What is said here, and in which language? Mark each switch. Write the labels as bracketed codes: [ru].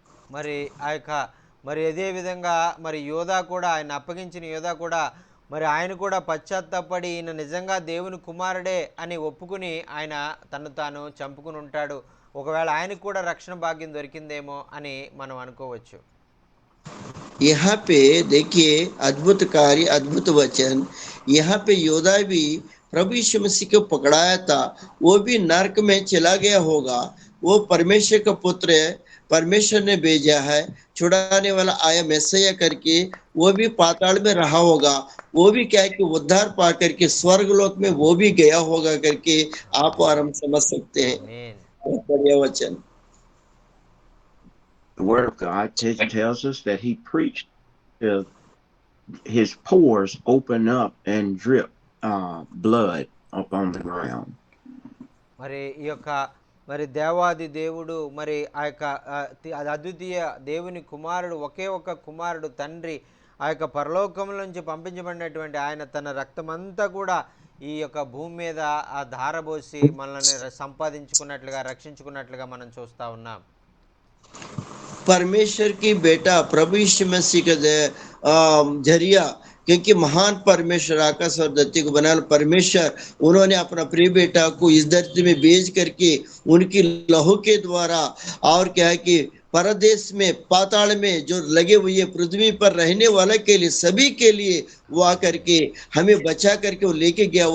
[te] మరి ఆ యొక్క మరి అదే విధంగా మరి యోధా కూడా, ఆయన అప్పగించిన యోధా కూడా, మరి ఆయన కూడా పశ్చాత్తాపడి ఈయన నిజంగా దేవుని కుమారుడే అని ఒప్పుకుని ఆయన తను తాను చంపుకుని ఉంటాడు. ఒకవేళ ఆయనకు కూడా రక్షణ భాగ్యం దొరికిందేమో అని మనం అనుకోవచ్చు. [hi] यहाँ पे देखिए अद्भुत कार्य, अद्भुत वचन। यहाँ पे योदा भी प्रभु यीशु मसीह को पकड़ाया था, वो भी नरक में चला गया होगा। वो परमेश्वर का पुत्र है, परमेश्वर ने भेजा है, छुड़ाने वाला आया मैसैया करके, वो भी पाताल में रहा होगा। वो भी क्या है कि उद्धार पा करके स्वर्ग लोक में वो भी गया होगा करके आप और हम समझ सकते हैं। [en] Amen. [hi] बहुत बढ़िया वचन। [en] The Word of God tells us that he preached till his pores open up and drip blood upon the ground. [te] మరి ఈ యొక్క మరి దేవాది దేవుడు, మరి ఆ యొక్క అద్వితీయ దేవుని కుమారుడు, ఒకే ఒక్క కుమారుడు, తండ్రి ఆ యొక్క పరలోకం నుంచి పంపించబడినటువంటి ఆయన తన రక్తమంతా కూడా ఈ యొక్క భూమి మీద ఆ ధారబోసి మనల్ని సంపాదించుకున్నట్లుగా, రక్షించుకున్నట్లుగా మనం చూస్తూ ఉన్నాం. [hi] परमेश्वर की बेटा प्रभु यीशु मसीह का जरिया, क्योंकि महान परमेश्वर आकाश और धरती को बनाने वाला परमेश्वर, उन्होंने अपना प्रिय बेटा को इस धरती में भेज करके उनकी लहू के द्वारा, और क्या है कि परदेश में पाताल में जो लगे हुए पृथ्वी पर रहने वाले के लिए, सभी के लिए वो आकर के हमें बचा करके वो लेके गया।